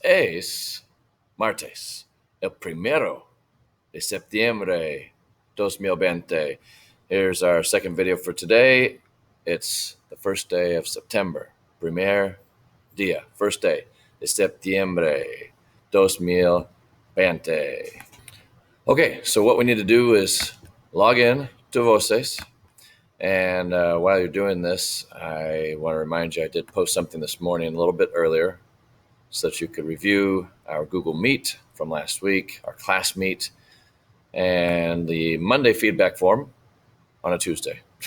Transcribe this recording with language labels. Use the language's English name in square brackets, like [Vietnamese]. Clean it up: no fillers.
[Spanish] Es martes, el primero de septiembre 2020. [English] Here's our second video for today. It's the first day of September. [Spanish] Primer día, [English] first day [Spanish] de septiembre 2020. [English] Okay, so what we need to do is log in to Voces. And while you're doing this, I want to remind you I did post something this morning a little bit earlier so that you could review our Google Meet from last week, our class meet, and the Monday feedback form on a Tuesday.